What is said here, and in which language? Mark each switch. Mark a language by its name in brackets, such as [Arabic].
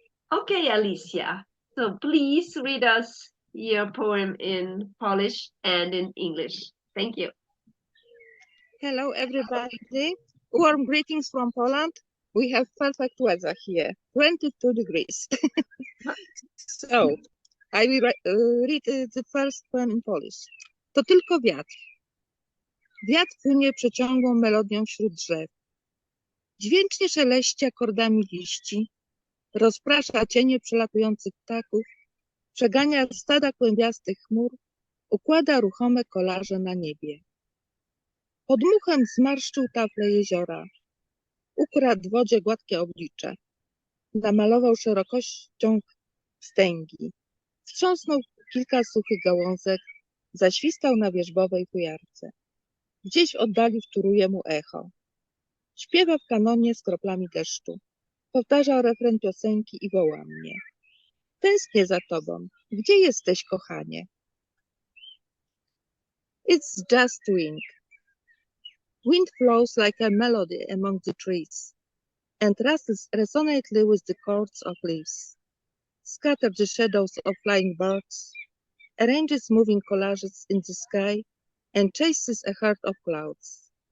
[English] Okay, Alicja, so please read us your poem in Polish and in English. Thank you. Hello, everybody. Warm greetings from Poland. We have perfect weather here, 22 degrees. So, I will read the first poem in Polish. [Polish] To tylko wiatr. Wiatr płynie przeciągłą melodią wśród drzew. Dźwięcznie szeleści akordami liści, rozprasza cienie przelatujących ptaków, przegania stada kłębiastych chmur, układa ruchome kolarze na niebie. Podmuchem zmarszczył tafle jeziora, ukradł wodzie gładkie oblicze, namalował szerokością wstęgi, wstrząsnął kilka suchych gałązek, zaświstał na wierzbowej fujarce. Gdzieś w oddali wtóruje mu echo. Śpiewa w kanonie z kroplami deszczu, powtarza refren piosenki i woła mnie. Tęsknię za tobą, gdzie jesteś, kochanie? [English] It's just wind. Wind flows like a melody among the trees, and rustles resonantly with the chords of leaves, scatters the shadows of flying birds, arranges moving collages in the sky, and chases a herd of clouds.